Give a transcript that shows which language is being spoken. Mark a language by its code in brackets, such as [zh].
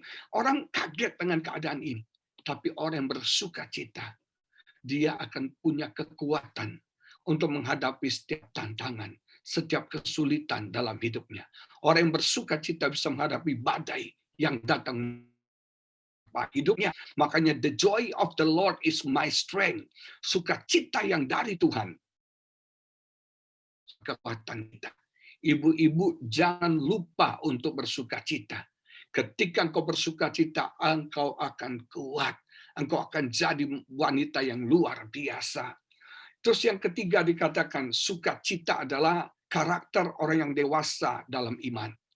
[id] Orang kaget dengan keadaan ini. Tapi orang yang bersukacita, dia akan punya kekuatan untuk menghadapi setiap tantangan, setiap kesulitan dalam hidupnya. Orang yang bersukacita bisa menghadapi badai yang datang hidupnya. Makanya [en] the joy of the Lord is my strength. [id] Sukacita yang dari Tuhan. Kekuatan kita. Ibu-ibu jangan lupa untuk bersukacita. Ketika engkau bersukacita, engkau akan kuat. Engkau akan jadi wanita yang luar biasa. Terus yang ketiga dikatakan sukacita adalah karakter orang yang dewasa dalam iman.